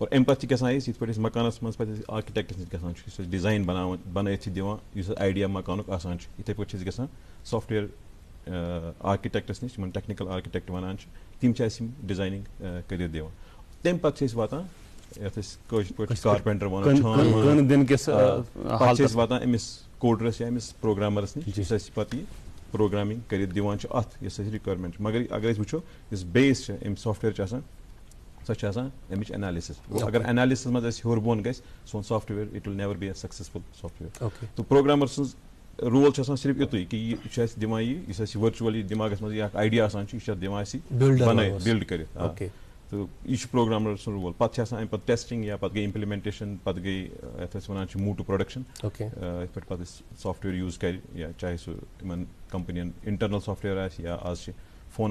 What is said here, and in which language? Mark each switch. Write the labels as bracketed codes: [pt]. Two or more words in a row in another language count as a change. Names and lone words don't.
[ks] اور امہِ پَتہٕ چھِ گژھان أسۍ یِتھ پٲٹھۍ أسۍ مکانَس منٛز پَتہٕ أسۍ آرکِٹیکٹَس نِش گژھان چھِ یُس أسۍ ڈِزاین بَنٲیِتھ چھِ دِوان یُس اَسہِ آیڈیا مکانُک آسان چھُ یِتھَے پٲٹھۍ چھِ أسۍ گژھان [en] software architects [ks] نِش یِمَن [en] technical architect [ks] وَنان چھِ تِم چھِ اَسہِ یِم ڈِزاینِنٛگ کٔرِتھ دِوان تَمہِ پَتہٕ چھِ أسۍ واتان یَتھ أسۍ کٲشِر پٲٹھۍ کارپینٹر وَنو چھان وَنو پَتہٕ چھِ أسۍ واتان أمِس کوڈرَس یا أمِس پروگرامَرَس نِش یُس اَسہِ پَتہٕ یہِ پروگرامِنٛگ کٔرِتھ دِوان چھُ اَتھ یۄس اَسہِ رِکویرمٮ۪نٛٹ چھِ مگر اگر أسۍ وٕچھو یُس بیس چھِ اَمہِ سافٹ وِیَر چھِ آسان سۄ چھِ آسان اَمِچ اٮ۪نالِسِس اگر اٮ۪نالِسِس منٛز اَسہِ ہیوٚر بۄن گژھِ سون سافٹ وِیَر [en] it will never be a successful software [ks] تہٕ پروگرامَر سٕنٛز رول چھُ آسان صرف یُتُے کہِ یہِ چھُ اَسہِ دِوان یہِ یُس اَسہِ ؤرچُوَلی دٮ۪ماغَس منٛز یہِ اکھ آیڈیا آسان چھُ یہِ چھُ اَتھ دِوان اَسہِ بَنٲیِتھ بِلڈ کٔرِتھ تہٕ یہِ چھُ پروگرامَر سُنٛد رول پَتہٕ چھِ آسان اَمہِ پَتہٕ ٹیسٹِنٛگ یا پَتہٕ گٔے اِمپلِمٮ۪نٹیشَن پَتہٕ گٔے یَتھ أسۍ وَنان چھِ [en] move to production [ks] یِتھ پٲٹھۍ پَتہٕ أسۍ سافٹ وِیَر یوٗز کَرِ یا چاہے سُہ یِمَن کَمپٔنِیَن [en] internal software [ks] آسہِ یا آز چھِ فونَن